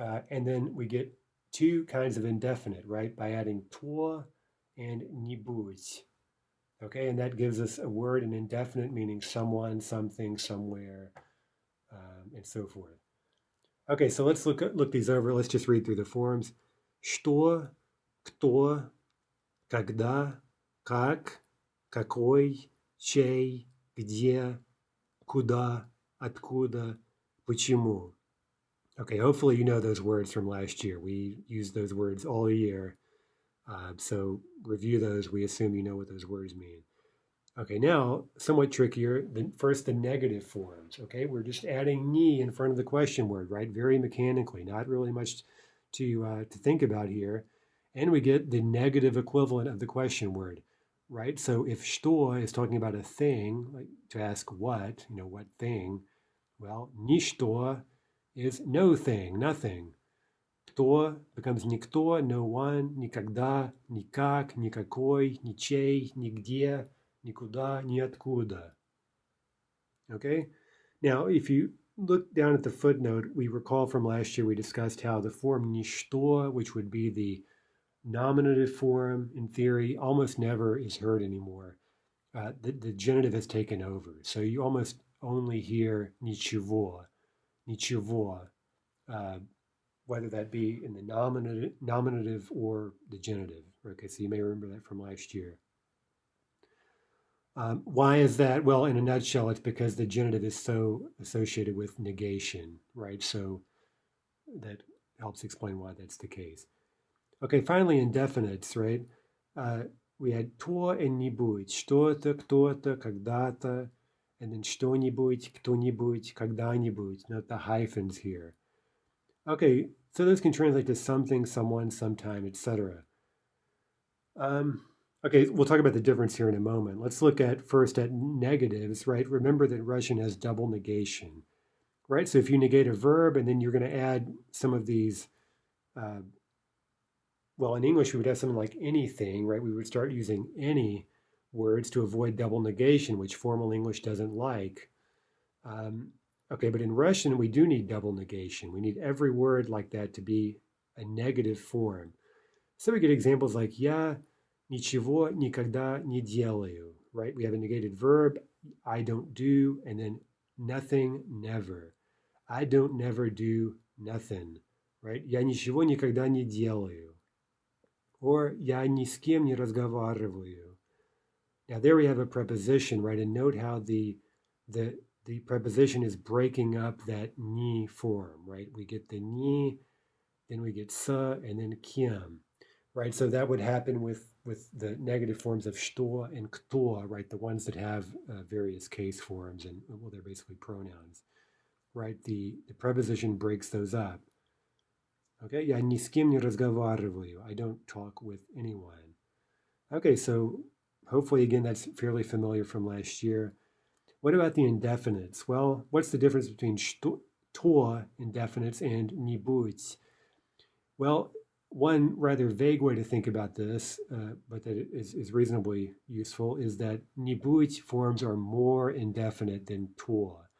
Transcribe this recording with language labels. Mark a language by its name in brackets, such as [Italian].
[English] And then we get two kinds of indefinite, right, by adding to and нибудь. Okay, and that gives us a word, an indefinite, meaning someone, something, somewhere, and so forth. Okay, so let's look these over. Let's just read through the forms. [Russian] Что, кто, когда, как, какой, чей, где, куда, откуда, почему. [English] Okay, hopefully you know those words from last year. We used those words all year. So review those. We assume you know what those words mean. Okay, now somewhat trickier. First, the negative forms. Okay, we're just adding ni in front of the question word, right? Very mechanically, not really much to think about here. And we get the negative equivalent of the question word, right? So if что is talking about a thing, like to ask what, what thing, well, ничто is no thing, nothing. [Russian] Кто [English] becomes [Russian] никто, [English] no one, [Russian] никогда, никак, никакой, ничей, нигде, никуда, ниоткуда. [English] Okay? Now, if you look down at the footnote, we recall from last year we discussed how the form ничто, which would be the nominative form in theory, almost never is heard anymore. The genitive has taken over. So you almost only hear ничего, ничего, whether that be in the nominative or the genitive. Okay, so you may remember that from last year. Why is that? Well, in a nutshell, it's because the genitive is so associated with negation, right? So that helps explain why that's the case. Okay, finally, indefinites, right? We had [Russian] то and нибудь, что-то, кто-то, когда-то, [English] and then [Russian] что-нибудь, кто-нибудь, когда-нибудь. [English] Note the hyphens here. Okay, so those can translate to something, someone, sometime, etc. Okay, we'll talk about the difference here in a moment. Let's look first at negatives, right? Remember that Russian has double negation, right? So if you negate a verb and then you're going to add some of these, well, in English we would have something like anything, right? We would start using any words to avoid double negation, which formal English doesn't like. Okay, but in Russian we do need double negation. We need every word like that to be a negative form. So we get examples like [Russian] я ничего никогда не делаю, [English] right? We have a negated verb, I don't do, and then nothing, never. I don't never do nothing, right? [Russian] Я ничего никогда не делаю. [English] Or [Russian] я ни с кем не разговариваю. [English] Now there we have a preposition, right? And note how the preposition is breaking up that ni form, right? We get the ni, then we get sa, and then кем, right? So that would happen with the negative forms of что and кто, right? The ones that have various case forms, and well, they're basically pronouns, right? The preposition breaks those up. Okay, [Russian] я ни с кем не разговариваю. [English] I don't talk with anyone. Okay, so hopefully, again, that's fairly familiar from last year. What about the indefinites? Well, what's the difference between to indefinites and нибудь? Well, one rather vague way to think about this, but that is reasonably useful, is that нибудь forms are more indefinite than to.